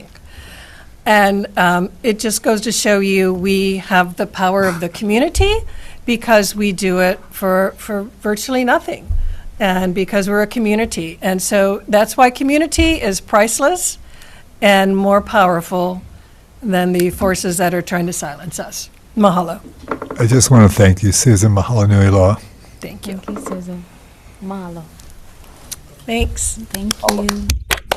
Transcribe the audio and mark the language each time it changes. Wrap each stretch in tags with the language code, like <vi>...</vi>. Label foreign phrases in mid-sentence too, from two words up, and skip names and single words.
<en>And it just goes to show you we have the power of the community because we do it for virtually nothing and because we're a community. And so that's why community is priceless and more powerful than the forces that are trying to silence us. Mahalo. I just want to thank you, Susan.</en> <haw>Mahalo nui loa.</haw> <en>Thank you. Thank you, Susan. Mahalo. Thanks. Thank you.</en>